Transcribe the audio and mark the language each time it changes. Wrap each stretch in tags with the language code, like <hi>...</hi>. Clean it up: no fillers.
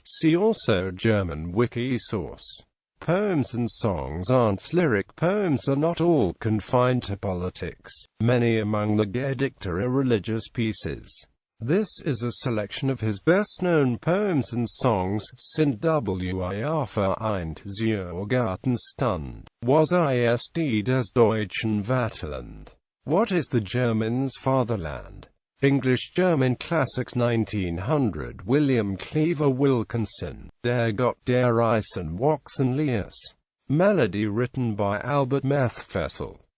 <en>See also German wiki source. Poems and songs. Arndt's lyric poems are not all confined to politics. Many among the Gedichte are religious pieces. This is a selection of his best-known poems and songs.</en> <de>Sind wir vereint, zur Gartenstund. Was ist das Deutschen Vaterland?</de> <en>What is the German's fatherland? English-German Classics 1900. William Cleaver Wilkinson.</en> <de>Der Gott der Eisen wachsen ließ.</de> <en>Melody written by Albert Methfessel.</en>